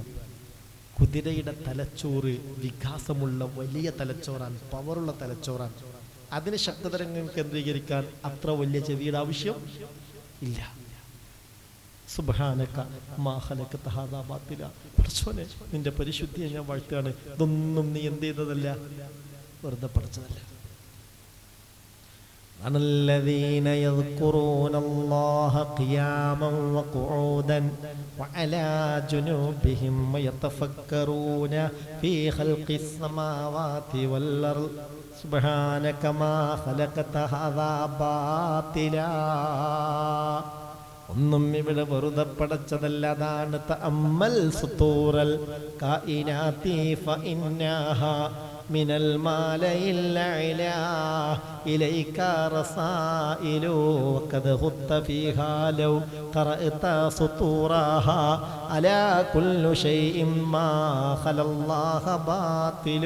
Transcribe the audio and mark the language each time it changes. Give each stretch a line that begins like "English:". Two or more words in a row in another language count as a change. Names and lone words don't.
Malayalam: കുതിരയുടെ തലച്ചോറ് വികാസമുള്ള വലിയ തലച്ചോറാണ്, പവറുള്ള തലച്ചോറാണ്. അതിന് ശബ്ദതരംഗങ്ങൾ കേന്ദ്രീകരിക്കാൻ അത്ര വലിയ ചെവിയുടെ ആവശ്യം ഇല്ല.
Arabic: سبحانك ما خلقت هذا باطلا.
Malayalam: പടച്ചോനെ നിന്റെ പരിശുദ്ധിയെ ഞാൻ വാഴ്ത്തുകയാണ്. ഇതൊന്നും നീ എന്ത് ചെയ്തതല്ല, വെറുതെ പഠിച്ചതല്ല.
Arabic: الذين يذكرون الله قياما وقعودا وعلى جنوبهم ويتفكرون في خلق السماوات والأرض سبحانك ما خلقت هذا باطلا.
Malayalam: ഒന്നും ഇവിടെ വെറുതെ പടച്ചതല്ല.
Arabic: അതാണ് تأمل سطور الكائنات فإنها من الملأ الأعلى إليك رسائل قد خط فيها لو قرأت سطورها ألا كل شيء ما خلا الله باطل.